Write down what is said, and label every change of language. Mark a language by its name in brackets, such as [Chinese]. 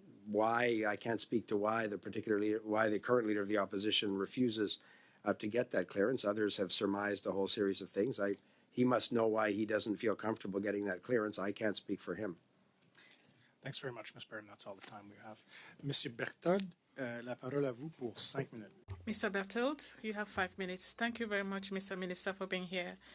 [English] Why, I can't speak to why the current leader of the opposition refuses to get that clearance. Others have surmised a whole series of things. He must know why he doesn't feel comfortable getting that clearance. I can't speak for him. Thanks very much, Ms. Barron. That's all the time we have. [French] Monsieur Berthold, la parole à vous pour 5 minutes. [English] Mr. Berthold, you have 5 minutes. Thank you very much, Mr. Minister, for being here.